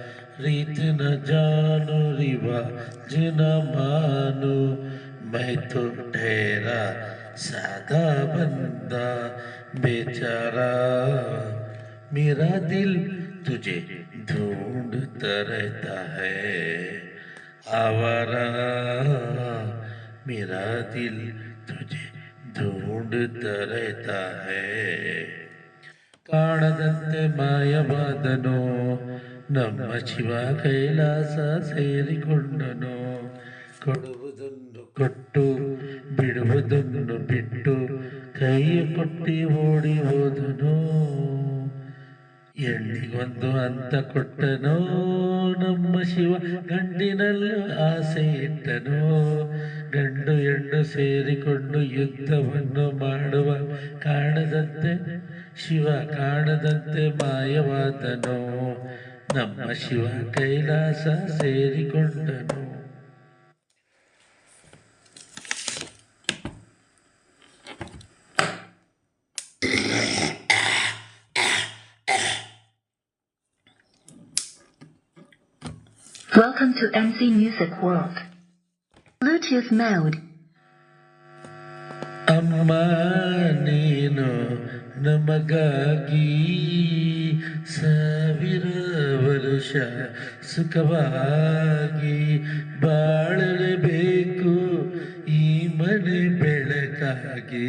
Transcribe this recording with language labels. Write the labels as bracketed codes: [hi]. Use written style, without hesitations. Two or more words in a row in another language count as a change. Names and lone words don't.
[hi] रीत न जानो रिवाज न मानो, मैं तो ठहरा सादा बंदा बेचारा। मेरा दिल तुझे ढूंढता रहता है आवारा। मेरा दिल तुझे ढूंढता रहता है। [kn] ಕಾಣದಂತೆ ಮಾಯವಾದನೋ ನಮ್ಮ ಶಿವ ಕೈಲಾಸ ಸೇರಿಕೊಂಡನೋ. ಕೊಡುವುದನ್ನು ಕೊಟ್ಟು ಬಿಡುವುದನ್ನು ಬಿಟ್ಟು ಕೈಯ ಕೊಟ್ಟಿ ಓಡಿ ಹೋದನೋ. ಹೆಣ್ಣಿಗೊಂದು ಅಂತ ಕೊಟ್ಟನೋ ನಮ್ಮ ಶಿವ, ಗಂಡಿನಲ್ಲೂ ಆಸೆ ಇಟ್ಟನೋ. ಗಂಡು ಹೆಣ್ಣು ಸೇರಿಕೊಂಡು ಯುದ್ಧವನ್ನು ಮಾಡುವ ಕಾಣದಂತೆ ಶಿವ, ಕಾಣದಂತೆ ಮಾಯವಾದನೋ ನಮ್ಮ ಶಿವ ಕೈಲಾಸ ಸೇರಿಕೊಂಡನು. [en] Welcome to MC Music World. Bluetooth mode. [kn] ಅಮ್ಮ ನೀನು ನಮಗಾಗಿ ಸಾವಿರ ವರುಷ ಸುಖವಾಗಿ ಬಾಳಲೇಬೇಕು ಈ ಮನೆ ಬೆಳಕಾಗಿ.